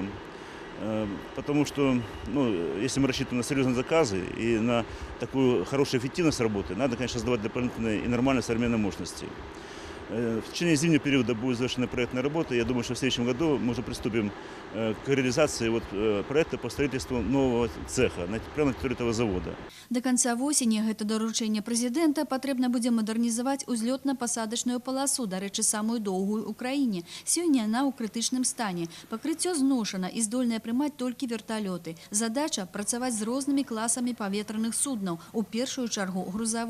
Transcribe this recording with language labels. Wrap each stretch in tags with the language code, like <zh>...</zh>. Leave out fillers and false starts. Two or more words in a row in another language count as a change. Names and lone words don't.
<ru>Потому что, если мы рассчитываем на серьезные заказы и на такую хорошую эффективность работы, надо, конечно, создавать дополнительные и нормальные современные мощности. В течение зимнего периода будет завершена проектная работа. Я думаю, что в следующем году мы уже приступим к реализации проекта по строительству нового цеха прямо на территории этого завода.</ru> <be>До конца осені гэта даручэнне прэзідэнта патрэбна будзе мадэрнізаваць узлётна-пасадачную паласу, дарэчы, самую доўгую ў краіне. Сёння яна ў крытычным стане. Пакрыццё зношана і здольнае прымаць толькі верталёты. Задача – працаваць з рознымі класамі паветраных суднаў, у першую чаргу грузавымі.</be>